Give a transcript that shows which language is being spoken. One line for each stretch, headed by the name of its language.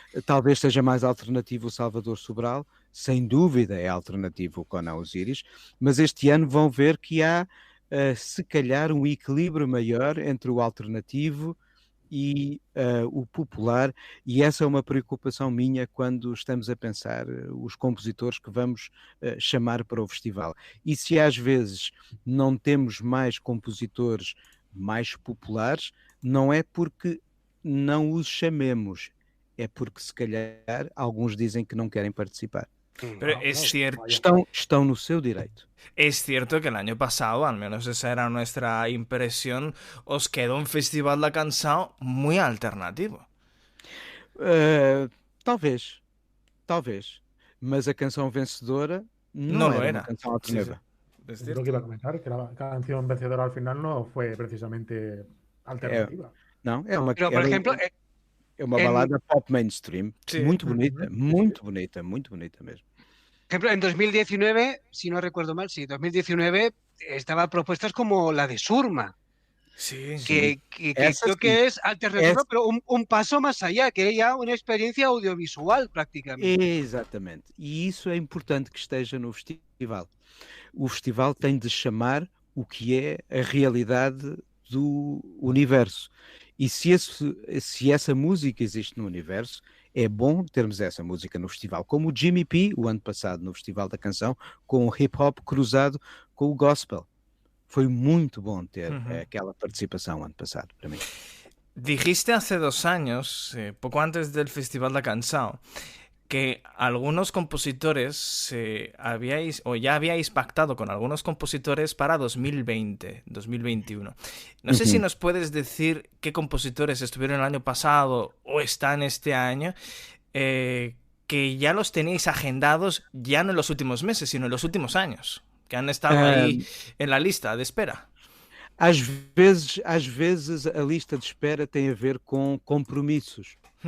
Portuguese: Talvez seja mais alternativo o Salvador Sobral, sem dúvida é alternativo o Conan Osiris, mas este ano vão ver que há, se calhar, um equilíbrio maior entre o alternativo e o popular, e essa é uma preocupação minha quando estamos a pensar os compositores que vamos chamar para o festival. E se às vezes não temos mais compositores mais populares, não é porque não os chamemos, é porque se calhar alguns dizem que não querem participar.
Spanish: Pero es cierto.
Portuguese: Estão no seu direito.
Spanish: Es cierto que el año pasado, al menos esa era nuestra impresión, os quedó un Festival da Canção muy alternativo.
Portuguese: Talvez. Mas a canção vencedora não era uma canção alternativa.
Spanish: Es lo que iba a comentar, que la canción vencedora al final no fue precisamente alternativa. Pero, por ejemplo,
Portuguese: é uma balada pop mainstream, muito bonita mesmo.
Spanish: Por ejemplo, en 2019, si no recuerdo mal, 2019 estaba propuestas como la de Surma. Que creo que es alternativa, pero un paso más allá, que é ya una experiencia audiovisual prácticamente.
Portuguese: Exatamente, e isso é importante que esteja no festival. O festival tem de chamar o que é a realidade do universo. E se essa música existe no universo, é bom termos essa música no festival. Como o Jimmy P, o ano passado, no Festival da Canção, com o hip-hop cruzado com o gospel. Foi muito bom ter aquela participação ano passado, para mim.
Spanish: Dijiste hace 2 años, poco antes del Festival da Canção, que algunos compositores ya habíais pactado con algunos compositores para 2020, 2021. No sé si nos puedes decir qué compositores estuvieron el año pasado o están este año, que ya los tenéis agendados ya no en los últimos meses, sino en los últimos años, que han estado ahí en la lista de espera.
Portuguese: Às vezes a lista de espera tem a ver com compromissos.